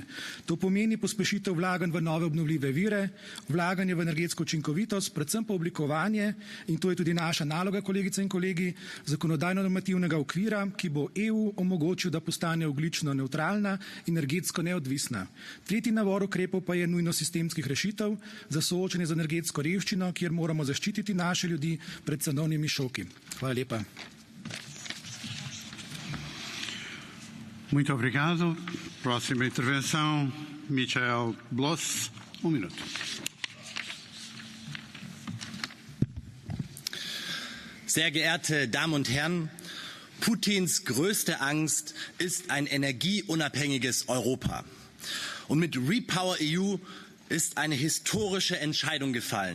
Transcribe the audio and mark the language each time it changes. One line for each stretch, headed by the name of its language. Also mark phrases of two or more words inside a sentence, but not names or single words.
Slovenian: To pomeni pospešitev vlaganj v nove obnovljive vire, vlaganje v energetsko učinkovitost, predvsem pa oblikovanje, in to je tudi naša naloga, kolegice in kolegi, zakonodajno-normativnega okvira, ki bo EU omogočil, da postane ogljično nevtralna in energetsko neodvisna. Tretji nabor ukrepov pa je nujnost sistemskih rešitev za soočanje z energetsko revščino, kjer moramo zaščititi naše ljudi pred cenovnimi šoki. Hvala lepa.
Portuguese: Muito obrigado. Próxima intervenção, Michael Bloss, minuto.
German: Sehr geehrte Damen und Herren, Putins größte Angst ist ein energieunabhängiges Europa. Und mit REPowerEU ist eine historische Entscheidung gefallen.